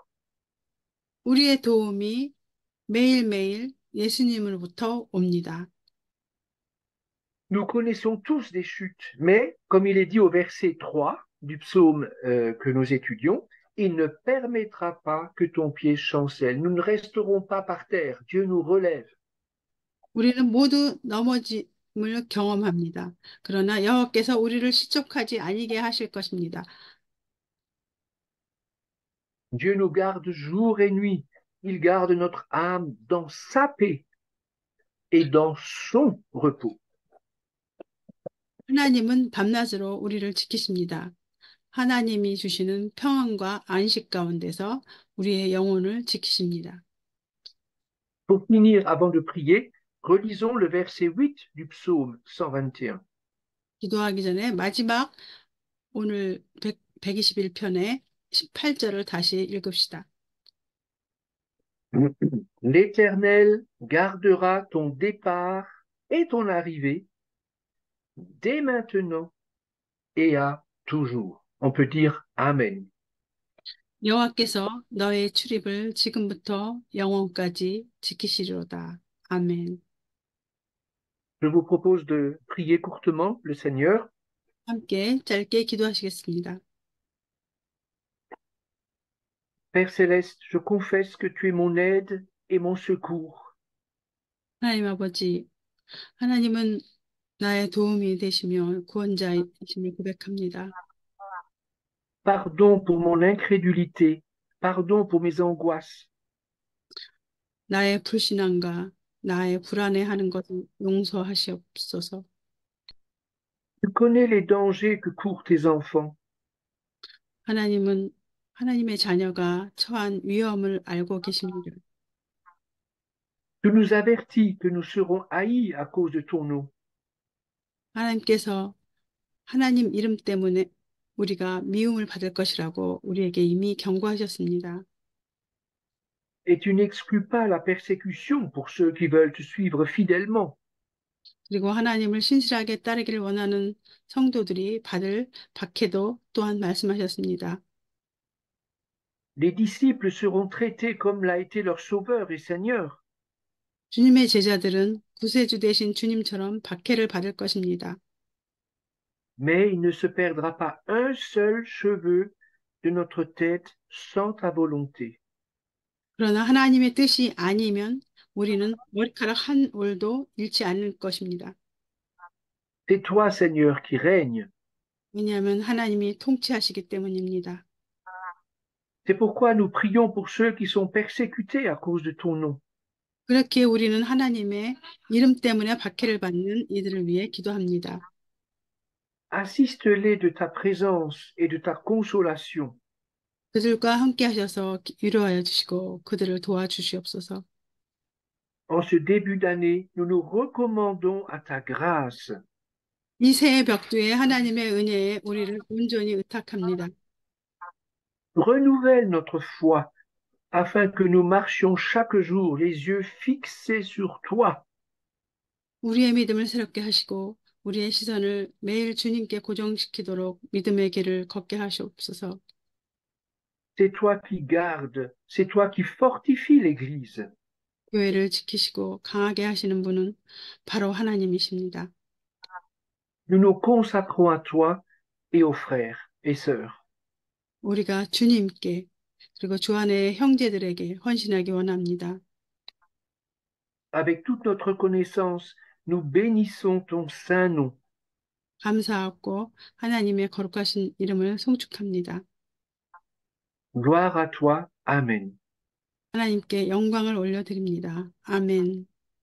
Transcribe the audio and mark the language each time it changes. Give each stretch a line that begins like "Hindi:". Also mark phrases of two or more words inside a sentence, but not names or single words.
Korean: 우리의 도움이 매일매일 예수님으로부터 옵니다.
French: Nous connaissons tous des chutes, mais comme il est dit au verset 3 du psaume que nous étudions, il ne permettra pas que ton pied chancelle. Nous ne resterons pas par terre. Dieu nous relève.
Korean: 우리는 모두 넘어짐을 경험합니다. 그러나 여호와께서 우리를 실족하지 아니게 하실 것입니다.
French: Dieu nous garde jour et nuit. Il garde notre âme dans sa paix et dans son repos.
Korean: 하나님은 밤낮으로 우리를 지키십니다. 하나님이 주시는 평안과 안식 가운데서 우리의 영혼을 지키십니다.
French: Pour finir, avant de prier, relisons le verset 8 du psaume 121.
Korean: 기도하기 전에 마지막 오늘 121편의 18절을 다시 읽읍시다.
French: L'Éternel gardera ton départ et ton arrivée dès maintenant et à toujours. On peut dire Amen.
Korean: 여호와께서 너의 출입을 지금부터 영원까지 지키시리로다. 아멘.
French: Je vous propose de prier courtement le Seigneur.
Korean: 함께 짧게 기도하시겠습니다.
French: Père céleste, je confesse que tu es mon aide et mon secours.
Korean: 하나님 아버지, 하나님은 나의 도움이 되시며 구원자이심을 고백합니다.
French: Pardon pour mon incrédulité. Pardon pour mes angoisses.
Korean: 나의 불신앙과 나의 불안해하는 것을 용서하시옵소서.
French: Tu connais les dangers que courent tes enfants.
Korean: 하나님은 하나님의 자녀가 처한 위험을 알고 계십니다.
French: Tu nous avertis que nous serons haïs à cause de ton nom.
Korean: 하나님께서 하나님 이름 때문에 우리가 미움을 받을 것이라고 우리에게 이미 경고하셨습니다.
French: Et tu n'exclus pas la persécution pour ceux qui veulent te suivre fidèlement.
Korean: 그리고 하나님을 신실하게 따르기를 원하는 성도들이 받을 박해도 또한 말씀하셨습니다.
French: Les disciples seront traités comme l'a été leur Sauveur et Seigneur.
Korean: 주님의 제자들은 구세주 되신 주님처럼 박해를 받을 것입니다.
French: Mais il ne se perdra pas un seul cheveu de notre tête sans ta volonté.
Korean: 그러나 하나님의 뜻이 아니면 우리는 머리카락 한 올도 잃지 않을 것입니다.
French: C'est toi, Seigneur, qui règnes.
Korean: 왜냐하면 하나님이 통치하시기 때문입니다.
French: C'est pourquoi nous prions pour ceux qui sont persécutés à cause de ton nom.
Korean: 그렇게 우리는 하나님의 이름 때문에 박해를 받는 이들을 위해 기도합니다.
French: Assiste-les de ta présence et de ta consolation.
Korean: 그들과 함께 하셔서 위로하여 주시고 그들을 도와주시옵소서.
French: En ce début d'année, nous nous recommandons à ta grâce.
Korean: 이 새해 벽두에 하나님의 은혜에 우리를 온전히 의탁합니다.
French: Renouvelle notre foi afin que nous marchions chaque jour les yeux fixés sur toi.
Korean: 우리의 믿음을 새롭게 하시고 우리의 시선을 매일 주님께 고정시키도록 믿음의 길을 걷게 하시옵소서.
French: C'est toi qui gardes, c'est toi qui fortifies l'Église.
Korean: 교회를 지키시고 강하게 하시는 분은 바로 하나님이십니다.
French: Nous nous consacrons à toi et aux frères et sœurs.
Korean: 우리가 주님께 그리고 주 안의 형제들에게 헌신하기 원합니다.
French: Avec toute notre connaissance, nous bénissons ton saint nom.
Korean: 감사하고 하나님의 거룩하신 이름을 송축합니다.
French: Gloire à toi. Amen.
Korean: 하나님께 영광을 올려드립니다. 아멘.